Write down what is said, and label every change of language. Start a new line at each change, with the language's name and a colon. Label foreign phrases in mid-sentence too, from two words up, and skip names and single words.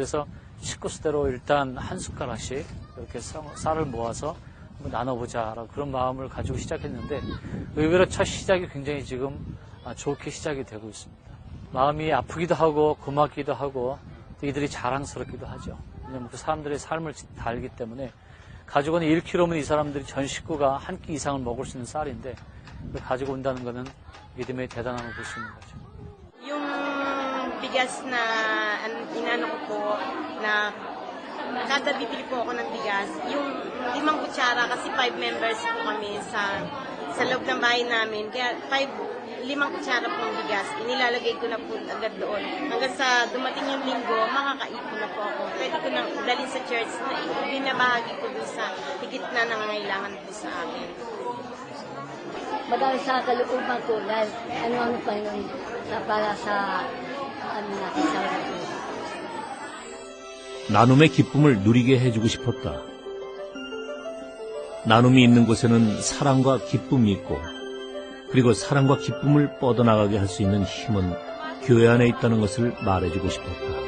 Korean: 그래서 식구수대로 일단 한 숟가락씩 이렇게 쌀을 모아서 한번 나눠보자 그런 마음을 가지고 시작했는데 의외로 첫 시작이 굉장히 지금 좋게 시작이 되고 있습니다. 마음이 아프기도 하고 고맙기도 하고 또 이들이 자랑스럽기도 하죠. 왜냐하면 그 사람들의 삶을 다 알기 때문에 가지고 오는 1kg면 이 사람들이 전 식구가 한 끼 이상을 먹을 수 있는 쌀인데 그걸 가지고 온다는 것은 믿음의 대단함을 볼 수 있는 거죠.
Filipino: Yung bigas na inano ko po na kada bibili po ako ng bigas, yung 5 kutsara kasi 5 members po kami sa loob ng bahay namin. Kaya 5 kutsara pong bigas, inilalagay ko na po agad doon. Hanggang sa dumating yung linggo, makakaipon na po ako. Pwede ko nang dalhin sa church na binabahagi ko doon sa higit na nangangailangan po sa amin. Madami sa kalooban ko dahil ano pa yun para sa natin sa
Korean: 나눔의 기쁨을 누리게 해주고 싶었다. 나눔이 있는 곳에는 사랑과 기쁨이 있고 그리고 사랑과 기쁨을 뻗어나가게 할 수 있는 힘은 교회 안에 있다는 것을 말해주고 싶었다.